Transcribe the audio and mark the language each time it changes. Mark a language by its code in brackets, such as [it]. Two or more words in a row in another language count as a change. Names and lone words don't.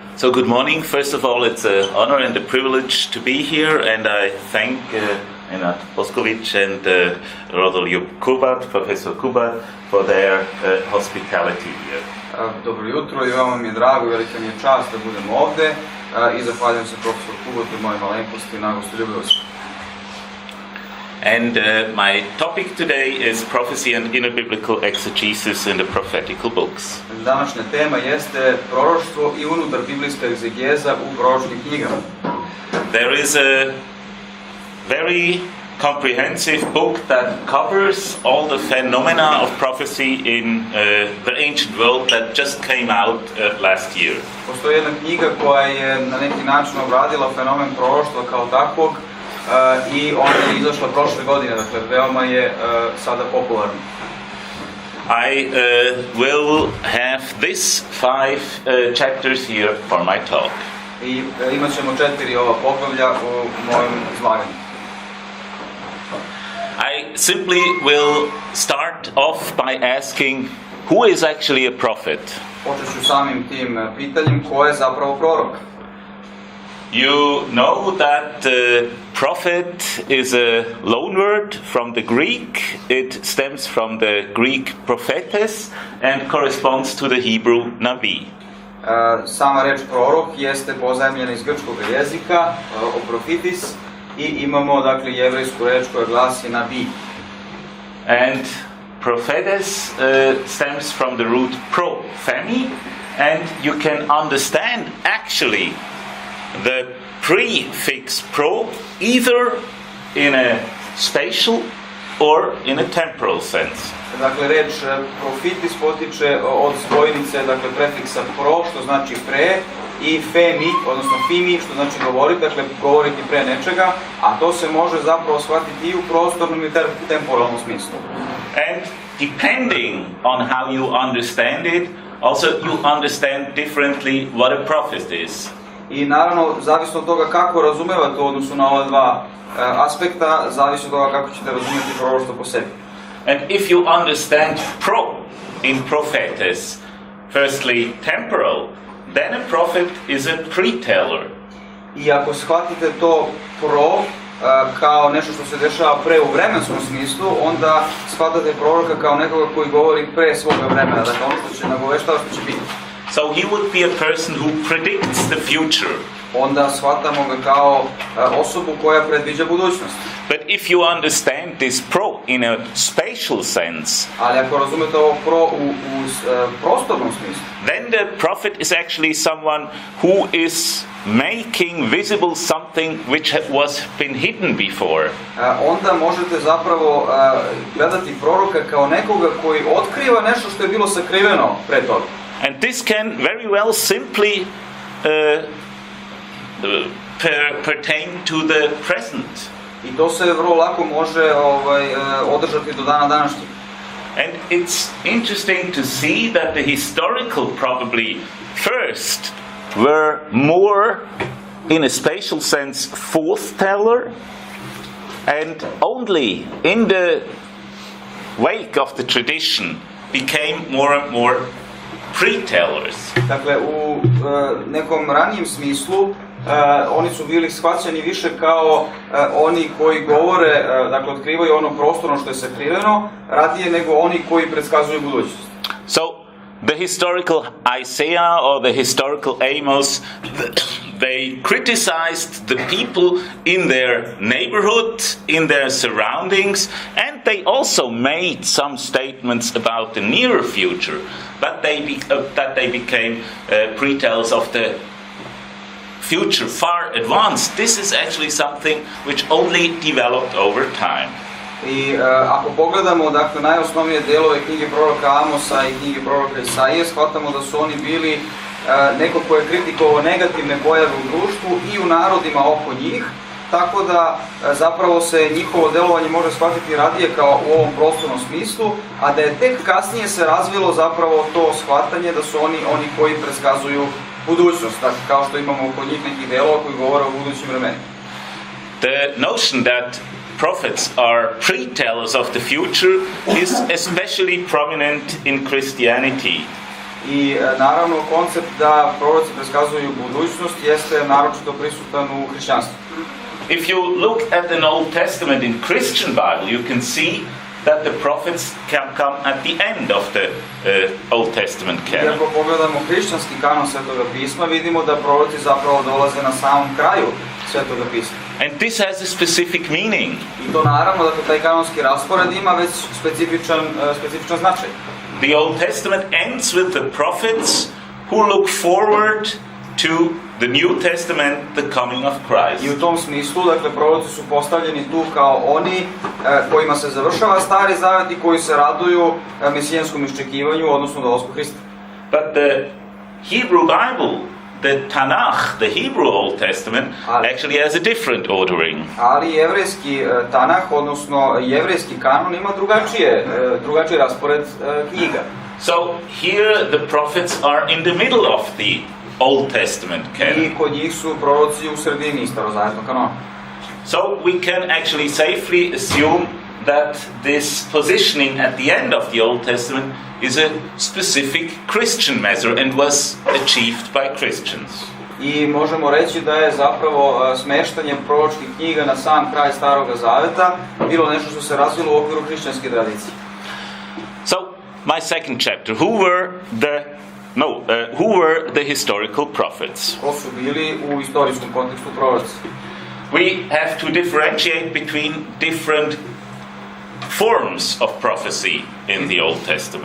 [en] So good morning. First of all, it's an honor and a privilege to be here, and I thank Konrad Boskovic and Rodolju Kubat, Professor Kubat, for their hospitality here. [sr] Dobro jutro i veoma mi je drago i velika mi je čast da budem ovde i zahvaljujem se profesoru Kubatu i mojoj malenkosti na gostoljubivosti. [en] And my topic today is prophecy and innerbiblical exegesis in the prophetical books. [sr] Današnja tema jeste proroštvo i unutarbiblijska egzegeza u proročkim knjigama. [en] There is a very comprehensive book that covers all the phenomena of prophecy in the ancient world that just came out last year. [sr] Postoji jedna knjiga koja je na neki način obradila fenomen proroštva kao takvog i ona je izašla prošle godine, dakle veoma je sada popularna. [en] I will have this 5 chapters here for my talk. [sr] I imat ćemo 4 ova poglavlja u mojem izlaganju. [en] I simply will start off by asking who is actually a prophet? [sr] Počet ću samim tim pitanjem ko je zapravo prorok. [en] You know that prophet is a loan word from the Greek. It stems from the Greek prophetes and corresponds to the Hebrew nabi. [sr] Sama reč prorok jeste pozajmljena iz grčkog jezika, oprofitis, i imamo dakle jevrejsku reč koja glasi nabi. [en] And prophetes stems from the root profemi, and you can understand actually the prefix pro either in a spatial or in a temporal sense. [sr] Dakle, reč profitis potiče od spojnice, dakle prefiksa pro, što znači pre, i femi, odnosno fimi, što znači govoriti, dakle govoriti pre nečega, a to se može zapravo shvatiti i u prostornom i temporalnom smislu. [en] And depending on how you understand it, also you understand differently what a prophet is. [sr] I naravno, zavisno od toga kako razumevate u odnosu na ova dva aspekta, zavisi od toga kako ćete razumjeti proroštvo po sebi. [en] And if you understand pro in prophetes, firstly temporal, then a prophet is a preteller. [sr] I ako shvatite to pro kao nešto što se dešava pre u vremenskom smislu, onda shvatate proroka kao nekoga koji govori pre svoga vremena, dakle ono što će nagoveštava što će biti. [en] So he would be a person who predicts the future. [sr] Onda shvatamo ga kao osobu koja predviđa budućnost. [en] But if you understand this pro in a spatial sense, [sr] ali ako razumete ovo pro u prostornom smislu, [en] then the prophet is actually someone who is making visible something which was been hidden before. [sr] Onda možete zapravo gledati proroka kao nekoga koji otkriva nešto što je bilo sakriveno pre toga. [en] And this can very well simply pertain to the present. [sr] I to se vrlo lako može održati do dana današnjeg. [en] And it's interesting to see that the historical probably first were more in a spatial sense forth-teller, and only in the wake of the tradition became more and more pretellers. [sr] Dakle, u nekom ranijem smislu oni su bili shvaćeni više kao oni koji govore, dakle otkrivaju ono prostorno što je sakriveno, radije nego oni koji predskazuju budućnost. [en] So the historical Isaiah or the historical Amos, they criticized the people in their neighborhood, in their surroundings, and they also made some statements about the nearer future, but they became pretellers of the future far advanced. This is actually something which only developed over time. [sr] I ako pogledamo, dakle, najosnovnije delove knjige proroka Amosa i knjige proroka Isaije, shvatamo da su oni bili neko ko je kritikovao negativne pojave u društvu i u narodima oko njih, tako da zapravo se njihovo delovanje može shvatiti radije kao u ovom prostornom smislu, a da je tek kasnije se razvilo zapravo to shvatanje da su oni koji predskazuju budućnost, dakle, kao što imamo kod njih nekih delova koji govore o budućim vremenima. [en] The notion that prophets are pretellers of the future is especially prominent in Christianity. [sr] I naravno koncept da proroci preskazuju budućnost jeste naročito prisutan u hrišćanstvu. [en] If you look at an Old Testament in Christian Bible, you can see that the prophets can come at the end of the Old Testament canon. [sr] I ako pogledamo hrišćanski kanon Svetoga pisma, vidimo da proroci zapravo dolaze na samom kraju Svetoga pisma. [en] And this has a specific meaning. [sr] I to naravno, dakle, taj kanonski raspored ima već specifičan značaj. [en] The Old Testament ends with the prophets who look forward to the New Testament, the coming of Christ. [sr] I u tom smislu, dakle, proroci su postavljeni tu kao oni kojima se završava Stari Zavet i koji se raduju mesijanskom iščekivanju, odnosno dolasku Hrista. [en] But the Hebrew Bible, the Tanakh, the Hebrew Old Testament, actually has a different ordering. [sr] Ali jevrejski Tanakh, odnosno jevrejski kanon ima drugačiji raspored knjiga. [en] So here the prophets are in the middle of the Old Testament canon. [sr] I kod njih su proroci u sredini starozavetnog kanona. [en] So we can actually safely assume that this positioning at the end of the Old Testament is a specific Christian measure and was achieved by Christians. [sr] I možemo reći da je zapravo smeštanje proročkih knjiga na sam kraj Staroga Zaveta bilo nešto što se razvilo u okviru hrišćanske tradicije. [en] So, my second chapter, who were the historical prophets? [sr] Ko su bili u istorijskom kontekstu proroci? [en] We have to differentiate between different forms of prophecy in the Old Testament.